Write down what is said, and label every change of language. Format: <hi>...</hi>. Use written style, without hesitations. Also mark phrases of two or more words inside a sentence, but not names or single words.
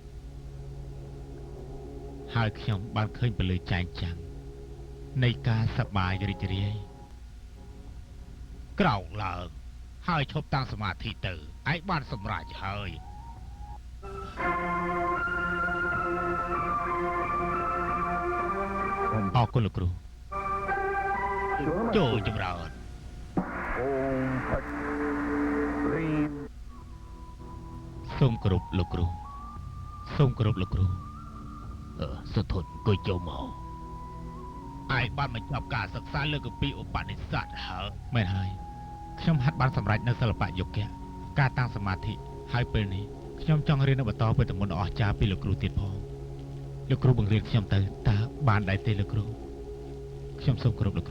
<km>ហើយខ្ញុំបានឃើញពន្លឺចែងចាំងនៃការសប្បាយរីករាយក្រោកឡើងហើយឈប់តាំងសមាធិទៅឯងបានសម្រេចហើយ អរគុណលោកគ្រូចូលចម្រើន</km> <sa>ओम फट ह्रीम</sa> <km>សូមគោរពលោកគ្រូសូមគោរពលោកគ្រូ សុធនអង្គុយចូលមក ឯងបានបញ្ចប់ការសិក្សាលើកពីឧបនិស្ស័តហើយមែនហើយខ្ញុំហាត់បានសម្រេចនៅសិល្បៈយុគៈការតាំងសមាធិហើយពេលនេះខ្ញុំចង់រៀននៅបន្តពីតំណអស្ចារ្យពីលោកគ្រូទៀតផងលោកគ្រូបង្រៀនខ្ញុំទៅតើបានដែរទេលោកគ្រូខ្ញុំសូមគោរពលោកគ្រូ</km>